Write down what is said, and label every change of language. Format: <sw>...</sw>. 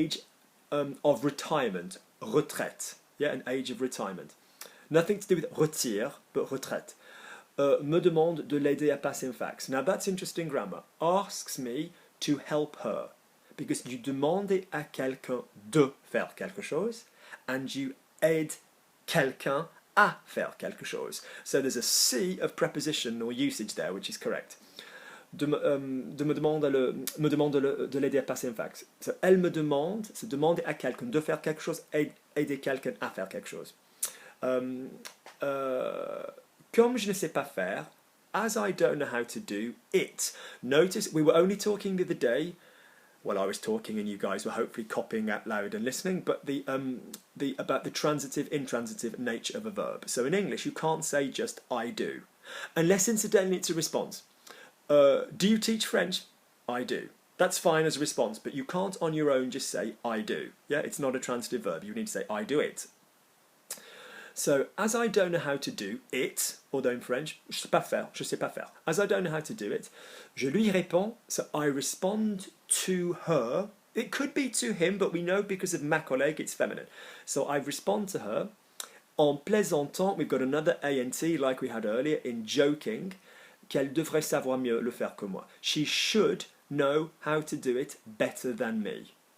<en>age of retirement, retraite, yeah, an age of retirement. Nothing to do with retire, but retraite.</en> <fr>Me demande de l'aider à passer un fax.</fr> <en>Now that's interesting grammar. Asks me to help her. Because you</en> <fr>demandez à quelqu'un de faire quelque chose,</fr> <en>and you</en> <fr>aide quelqu'un à faire quelque chose.</fr> <en>So there's a C of preposition or usage there, which is correct.</en> <fr>Me demande de l'aider à passer un fax. So, elle me demande, c'est demander à quelqu'un de faire quelque chose, aider quelqu'un à faire quelque chose. Comme je ne sais pas faire,</fr> <en>as I don't know how to do it. Notice we were only talking the other day. Well, I was talking and you guys were hopefully copying out loud and listening, but about the transitive, intransitive nature of a verb. So in English, you can't say just I do, unless incidentally it's a response. Do you teach French? I do. That's fine as a response, but you can't on your own just say I do. Yeah, it's not a transitive verb. You need to say I do it. So, as I don't know how to do it, although in French,</en> <fr>je sais pas faire.</fr> <en>As I don't know how to do it,</en> <fr>je lui réponds,</fr> <en>so I respond to her. It could be to him, but we know because of</en> <fr>ma collègue,</fr> <en>it's feminine. So I respond to her.</en> <fr>En plaisantant,</fr> <en>we've got another ANT like we had earlier, in joking,</en> <fr>qu'elle devrait savoir mieux le faire que moi.</fr> <en>She should know how to do it better than me.</en>